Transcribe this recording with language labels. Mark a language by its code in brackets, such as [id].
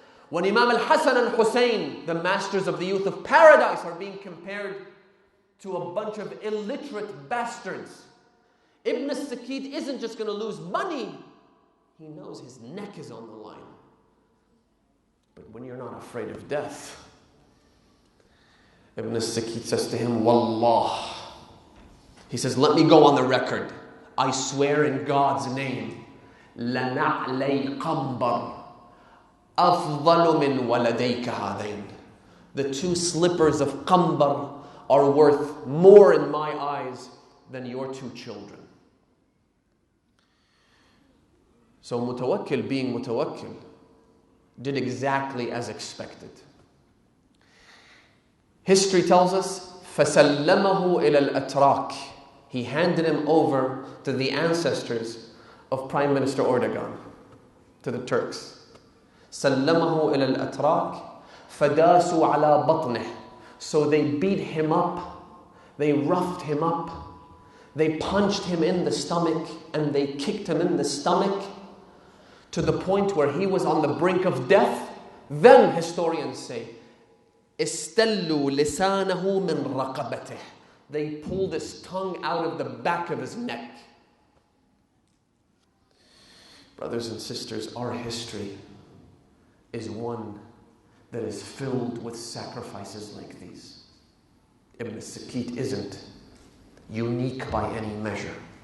[en] When Imam al-Hasan and Hussein, the masters of the youth of paradise, are being compared to a bunch of illiterate bastards, Ibn al-Sikit isn't just going to lose money. He knows his neck is on the line. But when you're not afraid of death, Ibn al-Sikit says to him, Wallah. He says, let me go on the record. I swear in God's name, [ar] لَنَعْلَيْ قَمْبَرْ أَفْضَلُ مِنْ وَلَدَيْكَ هَذَيْنِ. [en] The 2 slippers of Qambar are worth more in my eyes than your 2 children. So Mutawakkil, being Mutawakkil, did exactly as expected. History tells us, [ar] فَسَلَّمَهُ إِلَى الْأَتْرَاكِ. [en] He handed him over to the ancestors of Prime Minister Erdogan, to the Turks. [ar] سَلَّمَهُ إِلَى الْأَتْرَاكِ فَدَاسُوا عَلَى بَطْنِهِ. [en] So they beat him up, they roughed him up, they punched him in the stomach, and they kicked him in the stomach to the point where he was on the brink of death. Then historians say, [ar] استلوا لسانه من رقبته. [en] They pulled his tongue out of the back of his neck. Brothers and sisters, our history is one that is filled with sacrifices like these. Ibn Sakit isn't unique by any measure.